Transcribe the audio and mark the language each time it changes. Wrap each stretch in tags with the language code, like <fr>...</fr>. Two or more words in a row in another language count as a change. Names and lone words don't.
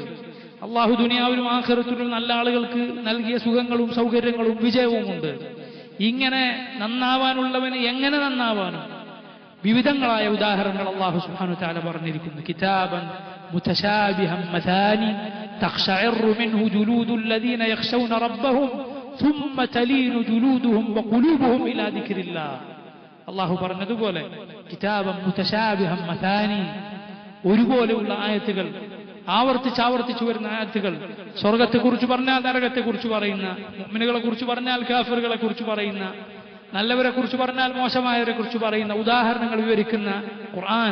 <ml>അള്ളാഹു ദുനിയാവിലും ആഖിറത്തിലും നല്ല ആളുകൾക്ക് നൽകിയ സുഖങ്ങളും സൗകര്യങ്ങളും വിജയവുമുണ്ട്. ഇങ്ങനെ നന്നാവാനുള്ളവന് എങ്ങനെ നന്നാവാനും വിവിധങ്ങളായ ഉദാഹരണങ്ങൾ അല്ലാഹു</ml> <ar>سبحانه وتعالى</ar> <ml>പറഞ്ഞിരിക്കുന്നു.</ml> <ar>كتابا متشابها مثاني تقشعر منه جلود الذين يخشون ربهم ثم تلين جلودهم وقلوبهم إلى ذكر الله.</ar> <ml>അള്ളാഹു പറഞ്ഞതുപോലെ</ml> <ar>كتابا متشابها مثاني,</ar> <ml>ഒരുപോലെയുള്ള ആയത്തുകൾ, ആവർത്തിച്ച് വരുന്ന ആയത്തുകൾ. സ്വർഗത്തെക്കുറിച്ച് പറഞ്ഞാൽ നരകത്തെക്കുറിച്ച് പറയുന്ന, മുഅ്മിനുകളെ കുറിച്ച് പറഞ്ഞാൽ കാഫിറുകളെ കുറിച്ച് പറയുന്ന, നല്ലവരെ കുറിച്ച് പറഞ്ഞാൽ മോശമായവരെ കുറിച്ച് പറയുന്ന ഉദാഹരണങ്ങൾ വിവരിക്കുന്ന ഖുർആൻ.</ml>